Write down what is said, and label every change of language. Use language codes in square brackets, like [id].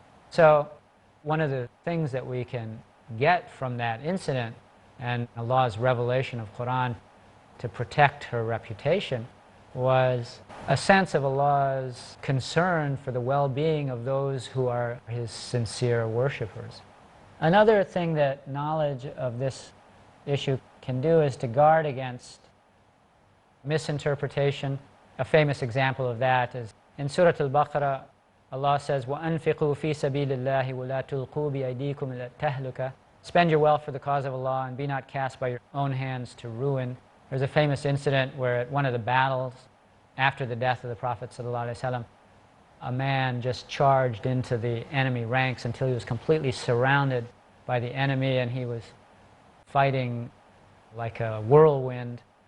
[en] So one of the things that we can get from that incident and Allah's revelation of Quran to protect her reputation was a sense of Allah's concern for the well-being of those who are His sincere worshippers. Another thing that knowledge of this issue can do is to guard against misinterpretation. A famous example of that is in Surah Al-Baqarah. Allah says, [ar] وَأَنفِقُوا فِي سَبِيلِ اللَّهِ وَلَا تُلْقُوا بِأَيْدِيكُمْ إِلَى التَّهْلُكَةِ. [en] Spend your wealth for the cause of Allah and be not cast by your own hands to ruin. There's a famous incident where at one of the battles after the death of the Prophet ﷺ, a man just charged into the enemy ranks until he was completely surrounded by the enemy, and he was fighting like a whirlwind.